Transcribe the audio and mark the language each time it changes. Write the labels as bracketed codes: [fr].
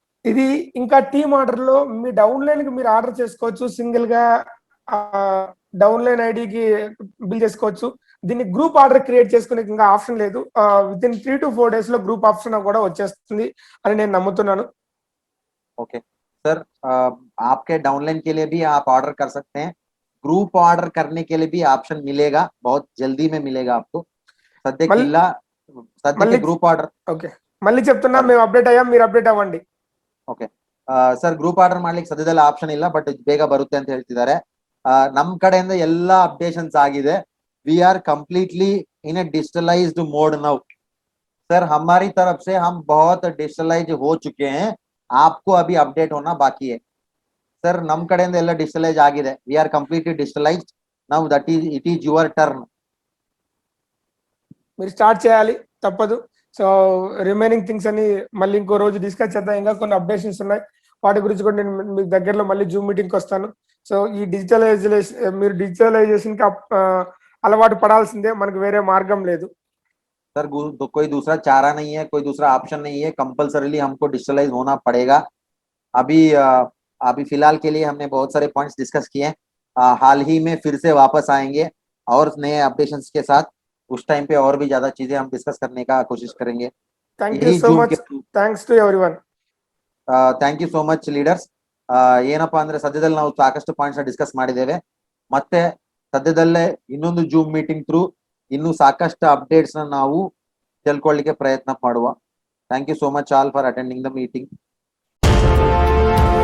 [te] ఇది ఇంకా team order లో మీ డౌన్ లైన్ కి మీరు ఆర్డర్ చేసుకోవచ్చు, సింగిల్ గా డౌన్ లైన్ ఐడికి బిల్ చేసుకోవచ్చు. దీన్ని గ్రూప్ ఆర్డర్ క్రియేట్ చేసుకునే ఇంకా ఆప్షన్ లేదు. విత్ ఇన్ 3 to 4 days లో గ్రూప్ ఆప్షన్ కూడా వచ్చేస్తుంది అని నేను నమ్ముతున్నాను. [hi] ओके सर, आपके डाउनलाइन के लिए भी आप ऑर्डर कर सकते हैं, ग्रुप ऑर्डर करने के लिए भी ऑप्शन मिलेगा, बहुत जल्दी में मिलेगा आपको. सद्य ग्रुप ऑर्डर. [te] ఓకే, మళ్ళీ చెప్తున్నా, మేము అప్డేట్ అయ్యాం, మీరు అప్డేట్ అవ్వండి. [kn] ಓಕೆ ಸರ್, ಗ್ರೂಪ್ ಆರ್ಡರ್ ಮಾಡ್ಲಿಕ್ಕೆ ಸದ್ಯದಲ್ಲಿ ಆಪ್ಷನ್ ಇಲ್ಲ, ಬಟ್ ಬೇಗ ಬರುತ್ತೆ ಅಂತ ಹೇಳ್ತಿದ್ದಾರೆ. ನಮ್ ಕಡೆಯಿಂದ ಎಲ್ಲ ಅಪ್ಡೇಷನ್ಸ್ ಆಗಿದೆ. [en] We are completely in a digitalised mode now sir. [hi] हमारी तरफ से हम बहुत डिजिटलाइज हो चुके हैं, आपको अभी अपडेट होना बाकी है सर. [kn] नम कಡೆಯಿಂದ ಎಲ್ಲ ಡಿಜಿಟಲೈಸ್ ಆಗಿದೆ. [en] We are completely digitalised now, that is it is your turn. [te] మీరు స్టార్ట్ చేయాలి, తప్పదు. సో రిమైనింగ్ థింగ్స్ అని మళ్ళీ ఇంకో రోజు డిస్కస్ చేద్దాం. ఇంకా కొన్ని అప్డేషన్స్ ఉన్నాయి, వాటి గురించి కూడా నేను మీకు దగ్గరలో మళ్ళీ జూమ్ మీటింగ్కి వస్తాను. సో ఈ మీరు డిజిటలైజేషన్ కి అలవాటు పడాల్సిందే, మనకు వేరే మార్గం లేదు. [hi] सर कोई दूसरा चारा नहीं है, कोई दूसरा ऑप्शन नहीं है, कंपल्सरीली हमको डिजिटलाइज होना पड़ेगा. अभी फिलहाल के लिए हमने बहुत सारे पॉइंट्स डिस्कस किए. हाल ही में फिर से वापस आएंगे और नए अपडेशंस के साथ. उस टाइम पे और भी ज्यादा चीजें हम डिस्कस करने का कोशिश करेंगे. [en] Thank you so much, thanks to everyone. Thank you so much leaders. [kn] ಏನಪ್ಪಾ ಅಂದ್ರೆ ಸದ್ಯದಲ್ಲಿ ನಾವು ಸಾಕಷ್ಟು ಪಾಯಿಂಟ್ಸ್ ಡಿಸ್ಕಸ್ ಮಾಡಿದ್ದೇವೆ. ಮತ್ತೆ ಸದ್ಯದಲ್ಲೇ ಇನ್ನೊಂದು ಜೂಮ್ ಮೀಟಿಂಗ್ ಥ್ರೂ ಇನ್ನು ಸಾಕಷ್ಟು ಅಪ್ಡೇಟ್ಸ್ ನಾವು ತಿಳ್ಕೊಳ್ಳಿಕ್ಕೆ ಪ್ರಯತ್ನ ಮಾಡುವ. [en] Thank you so much all for attending the meeting.